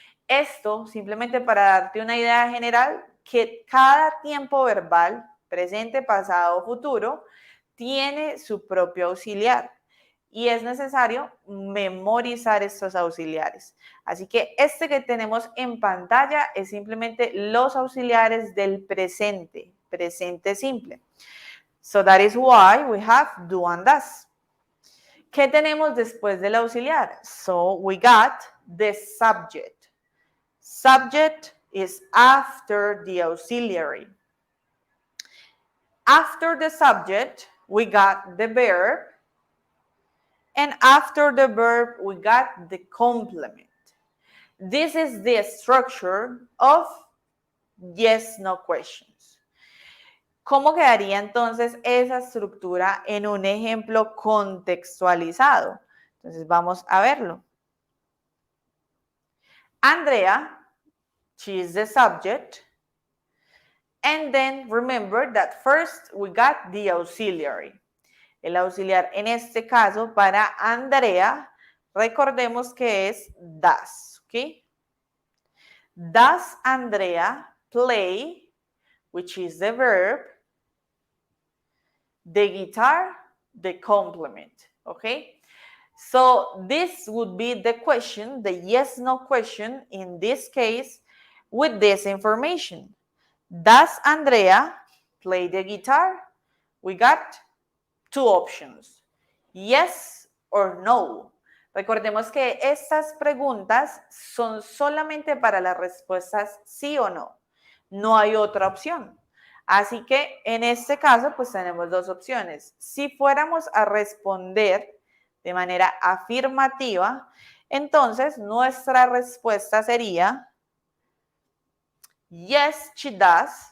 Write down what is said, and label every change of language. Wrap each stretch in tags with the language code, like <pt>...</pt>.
<es>Esto simplemente para darte una idea general que cada tiempo verbal, presente, pasado o futuro, tiene su propio auxiliar y es necesario memorizar estos auxiliares. Así que este que tenemos en pantalla es simplemente los auxiliares del presente, presente simple.</es> <en>So that is why we have do and does.</en> <es>¿Qué tenemos después del auxiliar?</es> <en>So we got the subject. Subject is after the auxiliary. After the subject, we got the verb. And after the verb, we got the complement. This is the structure of yes, no questions.</en> <es>¿Cómo quedaría entonces esa estructura en un ejemplo contextualizado? Entonces vamos a verlo.</es> <en>Andrea, she is the subject. And then remember that first we got the auxiliary.</en> <es>El auxiliar en este caso para Andrea, recordemos que es does, ¿ok?</es> <en>Does Andrea play, which is the verb, the guitar, the complement, okay? So this would be the question, the yes, no question, in this case, with this information. Does Andrea play the guitar? We got two options, yes or no.</en> <es>Recordemos que estas preguntas son solamente para las respuestas sí o no. No hay otra opción. Así que en este caso, pues tenemos dos opciones. Si fuéramos a responder de manera afirmativa, entonces nuestra respuesta sería</es> <en>yes, she does.</en>